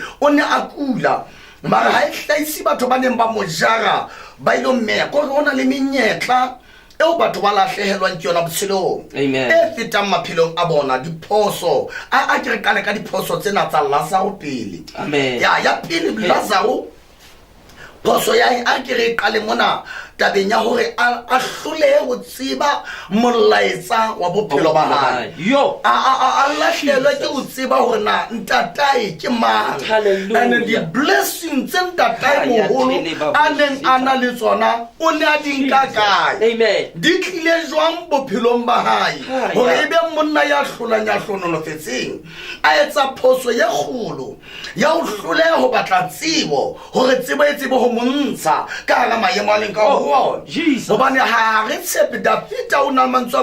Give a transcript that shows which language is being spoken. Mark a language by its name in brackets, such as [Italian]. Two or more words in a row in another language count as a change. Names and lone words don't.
[Southern Sotho] o ne a kula mara ha hlaisi batho ba neng ba mo jara ba ilo mme ko rona le menyetla eo batho ba lahlehelwang ke yona botshelong e fetang maphelong a bona diphoso a ke re kale ka diphoso tsena tsa Lazaro pele ya pele Lazaro phoso ya a ke re kale mona tabeng ya hore a hlolehe ho tseba molaetsa wa bophelo ba hae a lahlelwe ke ho tseba hore na ntatae ke mang [English] and the blessings [Southern Sotho] tse ntatae moholo a neng a na le tsona o ne a di nka kae di tlile jwang bophelong ba hae hore ebe monna ya hlolang ya hlononofetseng a etsa phoso ye kgolo ya ho hloleha ho batla tsebo hore tsebo e tsebe ho montsha ka hara maemo a leng ka Jesus hobane ha re tshepe David a una mantswa